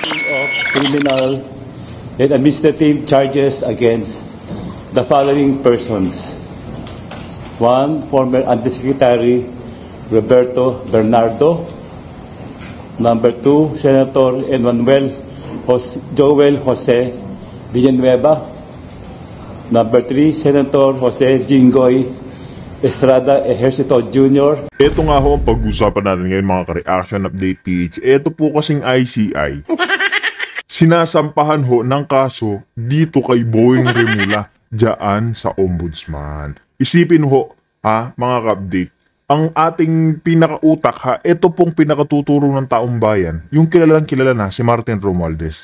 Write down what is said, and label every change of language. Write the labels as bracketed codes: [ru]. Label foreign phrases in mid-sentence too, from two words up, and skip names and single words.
[en] of criminal and administrative charges against the following persons. 1. Former Undersecretary Roberto Bernardo. Number 2, Senator Joel Jose Villanueva. Number 3, Senator Jose Jinggoy Estrada Ejercito Jr. [tl] Ito nga ho ang pag-usapan natin ngayon mga ka-reaction update PH. Ito po kasing ICI. Sinasampahan ho ng kaso dito kay Boying Remula dyan sa Ombudsman. Isipin ho mga ka-update, ang ating pinakautak ito pong pinakatuturo ng taong bayan, yung kilalang kilala na si Martin Romualdez.